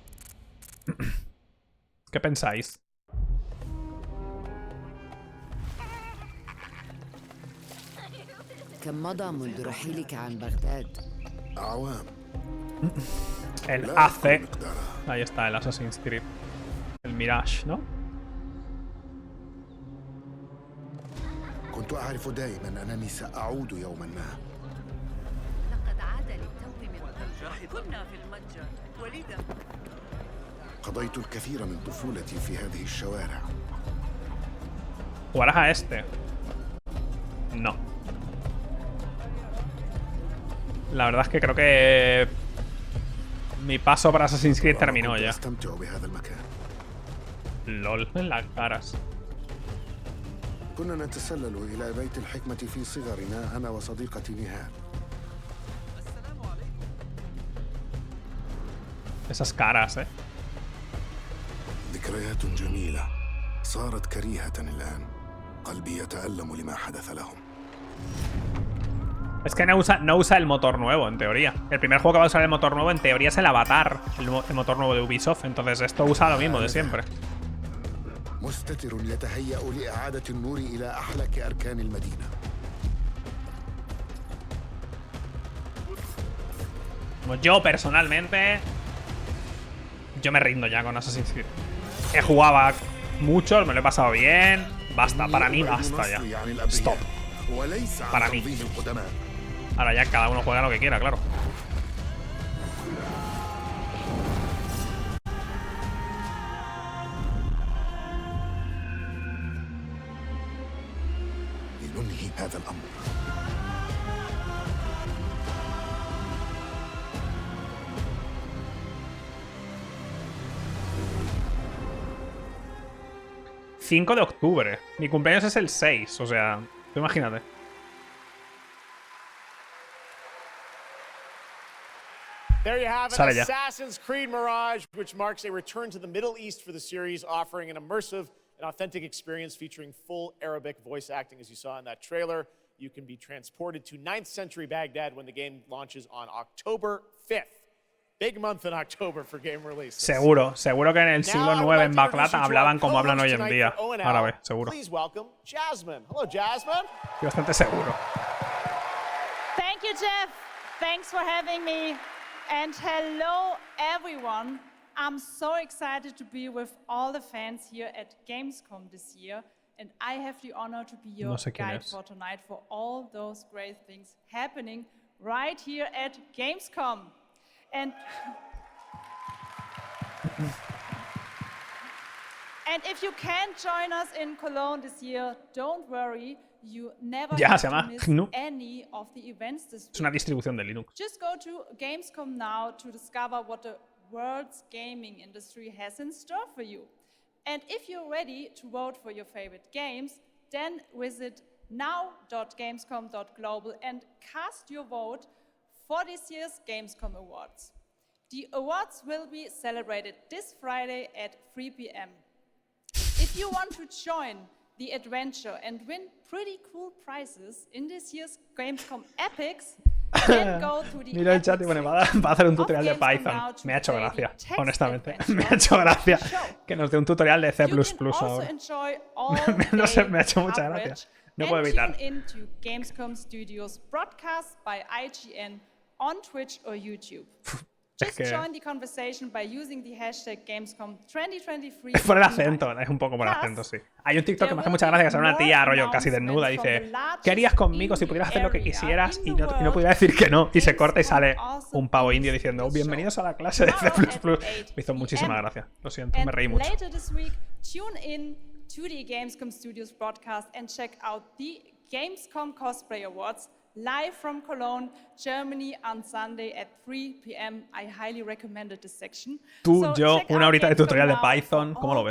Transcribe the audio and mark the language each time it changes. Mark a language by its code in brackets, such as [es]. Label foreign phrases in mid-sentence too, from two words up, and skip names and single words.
[es] ¿Qué pensáis? El AC. Ahí está, el Assassin's Creed. El Mirage, ¿no? [ar] كنت أعرف دائما أنني سأعود يوما ما. لقد عاد للتو من كنا في المتجر وليدا. قضيت الكثير من طفولتي في هذه الشوارع. [es] ¿Jugarás a este? No. La verdad es que creo que mi paso para Assassin's Creed terminó ya. LOL, en las caras. [ar] كنا نتسلل إلى بيت الحكمة في صغرنا أنا وصديقتي نهال. [es] Esas caras, [ar] ذكريات جميلة صارت كريهة الآن. قلبي يتألم لما حدث لهم. [es] Es que no usa el motor nuevo, en teoría. El primer juego que va a usar el motor nuevo, en teoría, es el Avatar, el motor nuevo de Ubisoft. Entonces esto usa lo mismo de siempre. [ar] مستتر يتهيأ لإعادة النور إلى أحلك أركان المدينة. [es] Yo, personalmente, yo me rindo ya con Assassin's Creed. He jugado mucho, me lo he pasado bien. Basta, para mí basta ya. Stop. Para mí. Ahora ya cada uno juega lo que quiera, claro. [ar] هذا الأمر. [es] ...5 de octubre. Mi cumpleaños es el 6, o sea... Tú imagínate. [en] There you have it, [es] Sale ya. [en] Assassin's Creed Mirage, which marks a return to the Middle East for the series, offering an immersive and authentic experience featuring full Arabic voice acting, as you saw in that trailer. You can be transported to 9th century Baghdad when the game launches on October 5th. Big month in October for game releases. [es] Seguro que en el siglo IX en Bagdad hablaban como hablan hoy en día. Árabe, seguro. [en] Please welcome Jasmine. Hello, Jasmine. [es] Estoy bastante seguro. [en] Thank you, Jeff. Thanks for having me. And hello, everyone. I'm so excited to be with all the fans here at Gamescom this year. And I have the honor to be your guide for tonight for all those great things happening right here at Gamescom. And if you can't join us in Cologne this year, don't worry. You never have to miss any of the events this week. [es] Es una distribución de Linux. [en] Just go to Gamescom now to discover what the world's gaming industry has in store for you. And if you're ready to vote for your favorite games, then visit now.gamescom.global and cast your vote for this year's Gamescom Awards. The awards will be celebrated this Friday at 3 p.m. If you want to join the adventure and win pretty cool prizes in this year's Gamescom Epics, then go to the [es] Mira el chat y bueno, va a hacer un tutorial de Python. Me ha hecho gracia, honestamente. Me ha hecho gracia que nos dé un tutorial de C++ ahora. No sé, me ha hecho mucha gracia. No puedo evitar. [en] Tune in to Gamescom Studios broadcast by IGN on Twitch or YouTube. Just join the conversation by using the hashtag Gamescom 2023. [es] Es por el acento, es un poco por el acento, sí. Hay un TikTok que me hace mucha gracia que sale una tía rollo casi desnuda y dice: ¿qué harías conmigo si pudieras hacer lo que quisieras y no pudiera decir que no? Y se corta y sale un pavo indio diciendo: bienvenidos a la clase de C++. Me hizo muchísima gracia. Lo siento, me reí mucho. [en] Later this week, tune in to the Gamescom Studios broadcast and check out the Gamescom Cosplay Awards live from Cologne, Germany on Sunday at 3 p.m. I highly recommended this section. [es] Tú, yo, una horita de tutorial de Python, ¿cómo lo ves?